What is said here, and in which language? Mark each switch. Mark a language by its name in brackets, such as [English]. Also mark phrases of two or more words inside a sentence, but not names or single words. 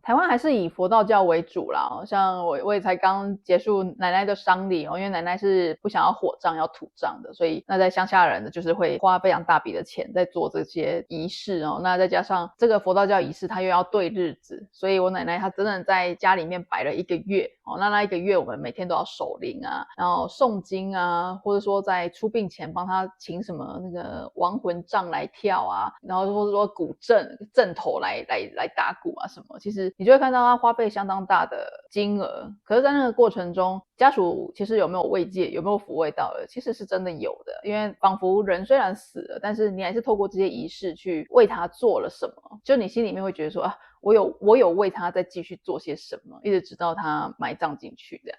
[Chinese] 台灣還是以佛道教為主啦，像我也才剛結束奶奶的喪禮因為奶奶是不想要火葬要土葬的，所以那在鄉下人的就是會花非常大筆的錢在做這些儀式那再加上這個佛道教儀式它又要對日子，所以我奶奶她真的在家裡面擺了1個月那1個月我們每天都要守靈然後誦經或者說在出殯前幫她請什麼那個亡魂杖來跳然後或者說古陣頭來打鼓什麼，其實你就會看到他花費相當大的金額，可是在那個過程中家屬其實有沒有慰藉有沒有撫慰到的，其實是真的有的，因為仿佛人雖然死了，但是你還是透過這些儀式去為他做了什麼，就你心裡面會覺得說我有為他再繼續做些什麼，一直直到他埋葬進去的。